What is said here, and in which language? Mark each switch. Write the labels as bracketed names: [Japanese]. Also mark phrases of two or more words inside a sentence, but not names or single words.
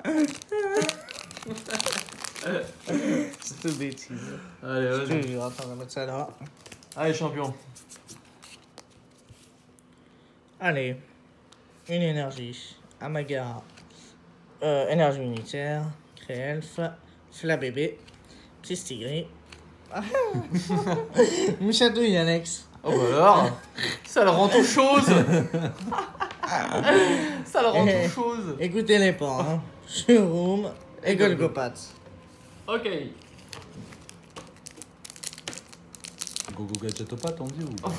[French] C'est tout bêtise. Allez, Je vas-y. te jure, attends, on va mettre ça là. Allez, champion. Allez. Une énergie. Amagara. Énergie unitaire. Créelf. Flabébé. Pistigris. Mouchatouille, Alex. Oh bah alors. Ça le rend tout chose. Ça le rend tout chose. Écoutez les pas, hein. Showroom et Golgopath. Ok. Gogo Gadgetopat, on dit ou pas?